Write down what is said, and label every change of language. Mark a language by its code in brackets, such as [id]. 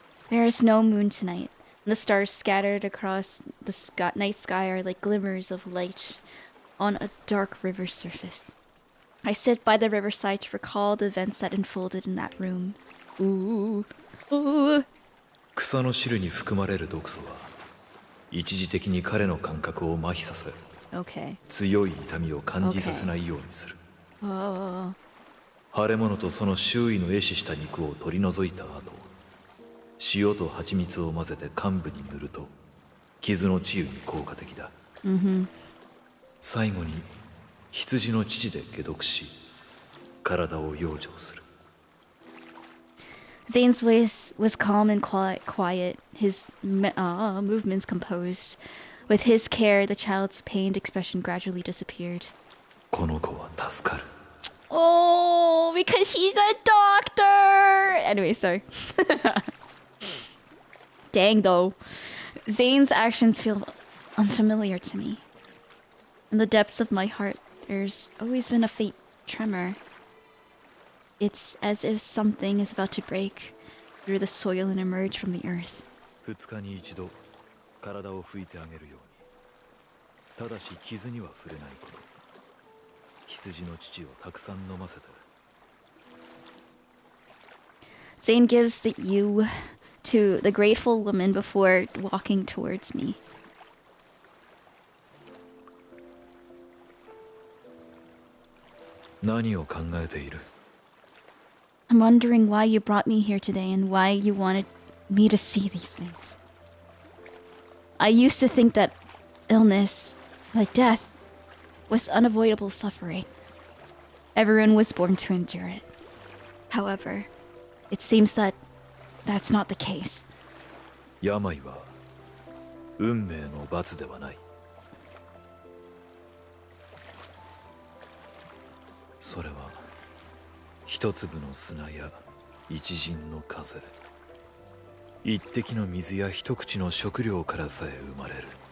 [en] There is no moon tonight. The stars scattered across the night sky are like glimmers of light on a dark river surface. I sit by the riverside to recall the events that unfolded in that room. Ooh. Ooh. [ja] 草の汁に含まれる毒素は一時的に彼の感覚を麻痺させ、 Okay. 強い痛みを感じさせないようにする。 Oh. 腫れ物とその周囲の壊死した肉を取り除いた後、塩と蜂蜜を混ぜて患部に塗ると傷の治癒に効果的だ。最後に羊の乳で解毒し、体を養生する。 [en] Zayne's voice was calm and quiet, his movements composed. With his care, the child's pained expression gradually disappeared. [ja] この子は助かる。 [en] Oh, because he's a doctor! Anyway, sorry. Dang, though. Zayne's actions feel unfamiliar to me. In the depths of my heart, there's always been a faint tremor. It's as if something is about to break through the soil and emerge from the earth. [ja] 2日に一度体を拭いてあげるように。ただし傷には触れないこと。羊の乳をたくさん飲ませて。 [en] Zayne gives the ewe to the grateful woman before walking towards me. [ja] 何を考えている？ [en] I'm wondering why you brought me here today and why you wanted me to see these things. I used to think that illness, like death, was unavoidable suffering. Everyone was born to endure it. However, it seems that that's not the case. [ja] 病は運命の罰ではない。それは一粒の砂や一陣の風、一滴の水や一口の食料からさえ生まれる。